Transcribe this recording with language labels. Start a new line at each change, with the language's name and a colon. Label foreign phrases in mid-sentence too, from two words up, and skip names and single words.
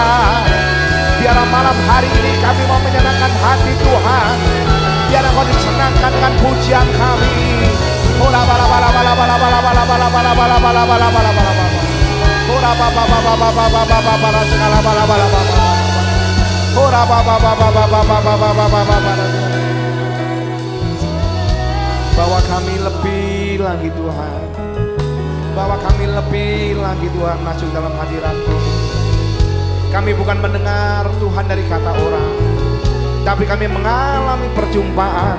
Indonesian: Biarlah malam hari ini kami mau menyenangkan hati Tuhan. Biar Engkau disenangkan dengan pujian kami. Ora bala bala bala bala bala bala bala bala bala bala bala bala bala bala. Ora baba baba baba baba bala segala bala bala bala. Ora baba baba baba baba baba baba. Bawa kami lebih lagi Tuhan. Bawa kami lebih lagi Tuhan masuk dalam hadirat-Mu. Kami bukan mendengar Tuhan dari kata orang, tapi kami mengalami perjumpaan.